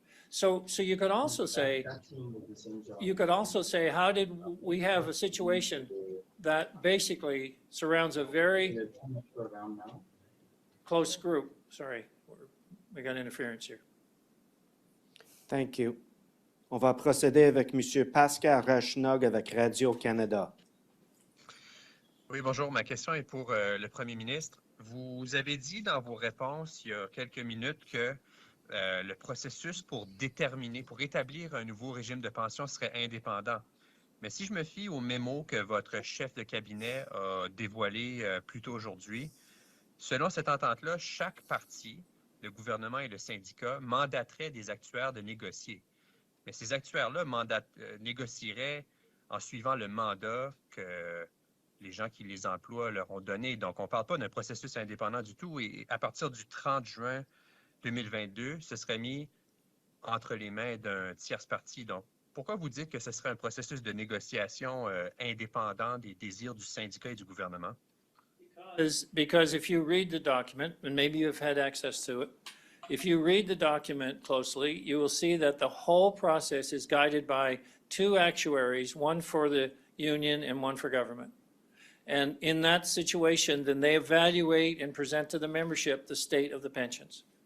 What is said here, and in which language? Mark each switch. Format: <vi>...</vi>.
<en>So you could also say, how did we have a situation that basically surrounds a very close group? Sorry, we got interference here. Thank you.</en> <fr>On va procéder avec M. Pascal Rachnog avec Radio-Canada. Oui, bonjour. Ma question est pour le Premier ministre. Vous avez dit dans vos réponses il y a quelques minutes que le processus pour établir un nouveau régime de pension serait indépendant. Mais si je me fie au mémo que votre chef de cabinet a dévoilé plus tôt aujourd'hui, selon cette entente-là, chaque parti, le gouvernement et le syndicat, mandaterait des actuaires de négocier. Mais ces actuaires-là négocieraient en suivant le mandat que les gens qui les emploient leur ont donné. Donc, on ne parle pas d'un processus indépendant du tout. Et à partir du 30 juin 2022, ce serait mis entre les mains d'un tierce parti. Donc, pourquoi vous dites que ce serait un processus de négociation indépendant des désirs du syndicat et du gouvernement?</fr> <en>Because if you read the document, and maybe you've had access to it, if you read the document closely, you will see that the whole process is guided by 2 actuaries, one for the union and one for government. And in that situation, then they evaluate and present to the membership the state of the pensions.</en>